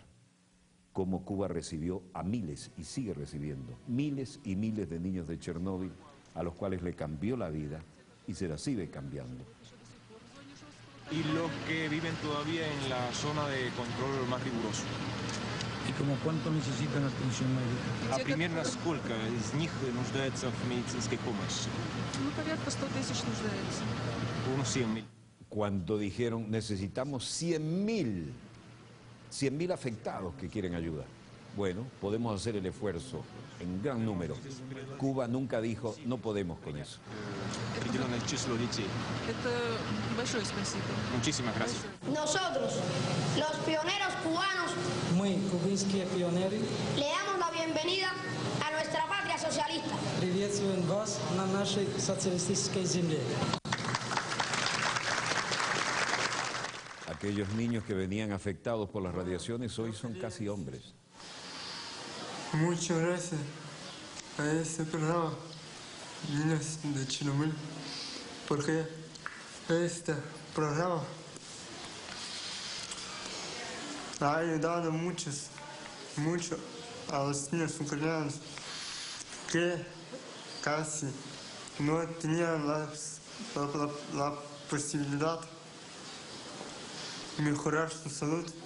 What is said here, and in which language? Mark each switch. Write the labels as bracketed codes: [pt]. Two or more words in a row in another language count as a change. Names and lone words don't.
[es] Cómo Cuba recibió a miles, y sigue recibiendo, miles y miles de niños de Chernóbil, a los cuales le cambió la vida y se la sigue cambiando. Y los que viven todavía en la zona de control más riguroso. ¿Y como cuánto necesitan atención médica? [ru] А примерно сколько из них нуждается в медицинской помощи? Ну, порядка 100 тысяч нуждается. [es] Unos 100.000. Cuando dijeron necesitamos 100.000 afectados que quieren ayuda. Bueno, podemos hacer el esfuerzo en gran número. Cuba nunca dijo no podemos con eso. [ru] Определенное число детей. Это большое спасибо. [es] Muchísimas gracias. Nosotros, los pioneros cubanos, [ru] Мы, кубинские пионеры, [es] le damos la bienvenida a nuestra patria socialista. [ru] приветствуем вас на нашей социалистической земле. [es] Aquellos niños que venían afectados por las radiaciones hoy son casi hombres. Muchas gracias a este programa, Niños de Chernobyl, porque este programa ha ayudado mucho a los niños ucranianos que casi no tenían la posibilidad de mejorar su salud.